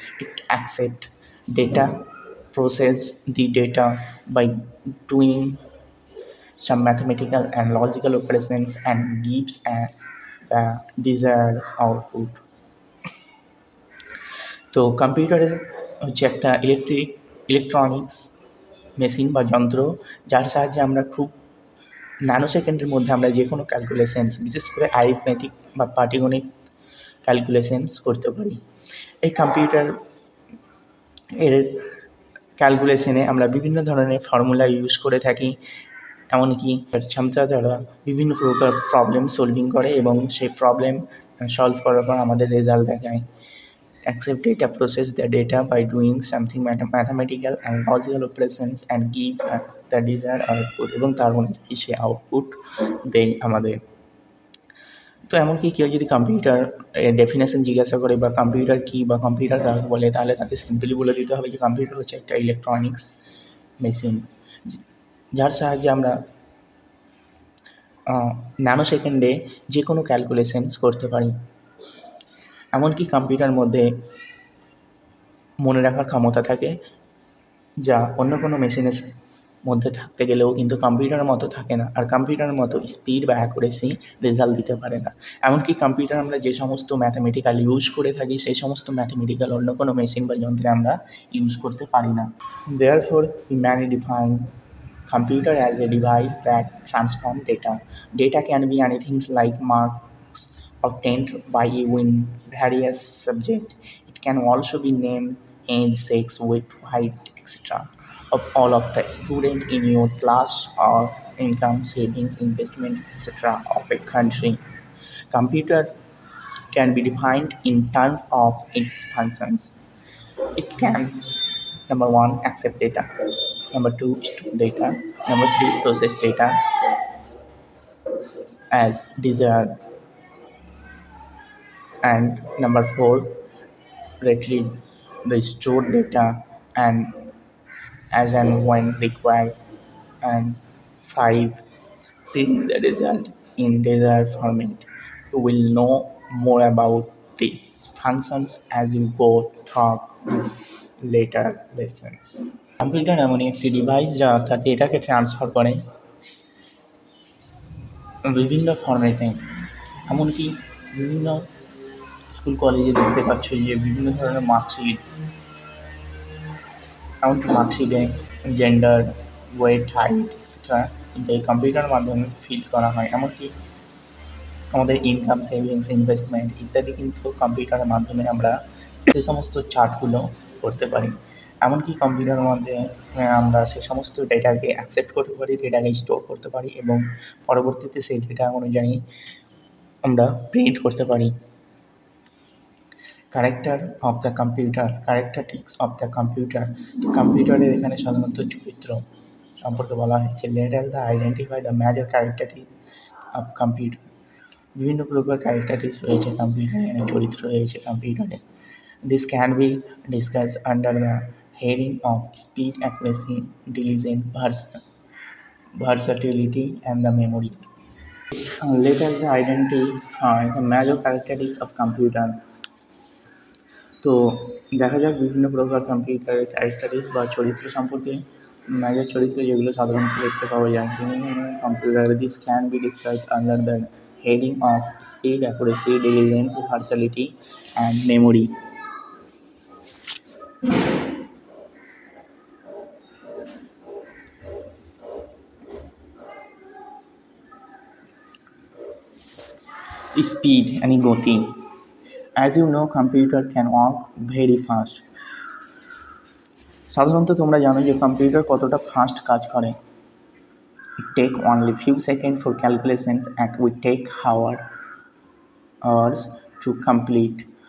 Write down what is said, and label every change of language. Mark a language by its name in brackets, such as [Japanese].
[English] It accepts data, process the data by doing some mathematical and logical operations, and gives us the desired output. [Bangla] তো কম্পিউটারের হচ্ছে একটা electronics machine বা যন্ত্র, যার সাহায্যে আমরা খুব ন্যানো সেকেন্ডের মধ্যে আমরা যে কোনো ক্যালকুলেশনস, বিশেষ করে অ্যারিথমেটিক বা পাটিগণিত ক্যালকুলেশনস করতে পারি। এই কম্পিউটার এর ক্যালকুলেশনে আমরা বিভিন্ন ধরনের ফর্মুলা ইউজ করে থাকি, এমনকি ক্ষমতা দ্বারা বিভিন্ন প্রকার প্রবলেম সলভিং করে এবং সেই প্রবলেম সলভ করার পর আমাদের রেজাল্ট দেখায়। [English] Accept data, process the data by doing something mathematical and logical operations and give the desired output, [Bangla] এবং তার অনুযায়ী সে আউটপুট দেয় আমাদের। তো এমনকি কেউ যদি কম্পিউটার ডেফিনেশন জিজ্ঞাসা করে বা কম্পিউটার কী বা কম্পিউটার কাকে বলে, তাহলে তাকে সিম্পলি বলে দিতে হবে যে কম্পিউটার হচ্ছে একটা ইলেকট্রনিক্স মেশিন, যার সাহায্যে আমরা ন্যানো সেকেন্ডে যে কোনো ক্যালকুলেশনস করতে পারি। এমনকি কম্পিউটার মধ্যে মনে রাখার ক্ষমতা থাকে, যা অন্য কোনো মেশিনের মধ্যে থাকতে গেলেও কিন্তু কম্পিউটারের মতো থাকে না, আর কম্পিউটারের মতো স্পিড বা অ্যাকুরেসি রেজাল্ট দিতে পারে না। এমনকি কম্পিউটার আমরা যে সমস্ত ম্যাথামেটিক্যাল ইউজ করে থাকি, সেই সমস্ত ম্যাথামেটিক্যাল অন্য কোনো মেশিন বা যন্ত্রে আমরা ইউজ করতে পারি না। [English] Therefore, we may define computer as a device that transforms data. Data can be anything like marks obtained by you in various subjects. It can also be named age, sex, weight, height, etc. of all of the student in your class, or income, savings, investment, etc. of a country. Computer can be defined in terms of its functions. It can, number one, accept data, number two, store data, number three, process data as desired, and number four, retrieve the stored data and as and when required, and five, print the result in desired format. You will know more about these functions as you go through the later lessons. [Bangla] Computer এমনই একটি device যা তার ডেটাকে transfer করে বিভিন্ন ফরম্যাটে। এমনকি বিভিন্ন school কলেজে দেখতে পাচ্ছ যে বিভিন্ন ধরনের মার্কশিট, এমনকি মার্কশিটে জেন্ডার, ওয়েট, হাইট এক্সেট্রা কিন্তু এই কম্পিউটারের মাধ্যমে ফিল করা হয়। এমনকি আমাদের ইনকাম, সেভিংস, ইনভেস্টমেন্ট ইত্যাদি কিন্তু কম্পিউটারের মাধ্যমে আমরা সে সমস্ত চার্টগুলো করতে পারি। এমনকি কম্পিউটারের মধ্যে আমরা সে সমস্ত ডেটাকে অ্যাকসেপ্ট করতে পারি, ডেটাকে স্টোর করতে পারি এবং পরবর্তীতে সেই ডেটা অনুযায়ী আমরা প্রিন্ট করতে পারি। [English] Character of the computer, characteristics of the computer. [Bangla] কম্পিউটারের এখানে সাধারণত চরিত্র সম্পর্কে বলা হয়েছে। [English] Let us the identify the major characteristics of computer. [Bangla] বিভিন্ন প্রকার ক্যারেক্টারিস্টিক্স রয়েছে কম্পিউটারে, চরিত্র রয়েছে কম্পিউটারে। [English] This can be discussed under the heading of speed, accuracy, diligence, versatility, and the memory. Let us identify the major characteristics of computer. [Bangla] তো দেখা যাক বিভিন্ন প্রকার কম্পিউটারের ক্যারেক্টারিস্টিক্স বা চরিত্র সম্পর্কে। মেজর চরিত্র যেগুলো সাধারণত দেখতে পাওয়া যায় computer. [English] This can be discuss under the heading of speed, accuracy, diligence, versatility and memory. Speed and গতি। As you know, computer can work very fast. [Bangla] সাধারণত তোমরা জানো যে কম্পিউটার কতটা ফাস্ট কাজ করে। [English] It take only few seconds for calculations and we take hours to complete.